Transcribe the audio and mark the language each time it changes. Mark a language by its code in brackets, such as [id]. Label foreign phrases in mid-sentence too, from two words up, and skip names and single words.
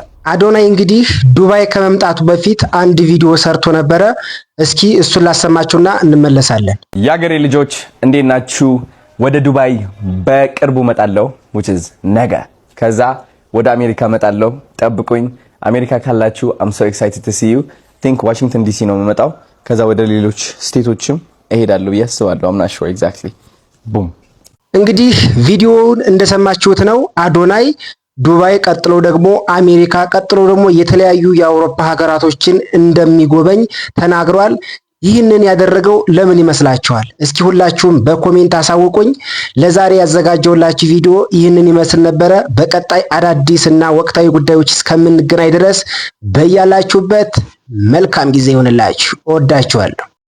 [am] አዶናይ እንግዲህ ዱባይ ከመምጣቱ በፊት አንድ ቪዲዮ ሰርቶ ነበረ። እስኪ እሱን ላሰማችሁና እንመለሳለን። የአገሬ ልጆች እንዴት ናችሁ? ወደ ዱባይ በቅርቡ መጣለሁ [en] which is [am] ነገ። ከዛ ወደ አሜሪካ መጣለሁ፣ ጠብቁኝ። አሜሪካ ካላችሁ [en] I'm so excited to see you. [am] think ዋሽንግተን ዲሲ ነው የምመጣው። ከዛ ወደ ሌሎች ስቴቶችም እሄዳለሁ ብዬ አስባለሁ። [en] I'm not sure exactly. [am] boom። እንግዲህ ቪዲዮውን እንደሰማችሁት ነው። አዶናይ ዱባይ ቀጥሎ ደግሞ አሜሪካ ቀጥሎ ደግሞ የተለያዩ የአውሮፓ ሀገራቶችን እንደሚጎበኝ ተናግሯል። ይህንን ያደረገው ለምን ይመስላችኋል? እስኪ ሁላችሁም በኮሜንት አሳውቁኝ። ለዛሬ ያዘጋጀውላችሁ ቪዲዮ ይህንን ይመስል ነበረ። በቀጣይ አዳዲስና ወቅታዊ ጉዳዮች እስከምንገናኝ ድረስ በያላችሁበት መልካም ጊዜ ይሆንላችሁ። እወዳችኋለሁ።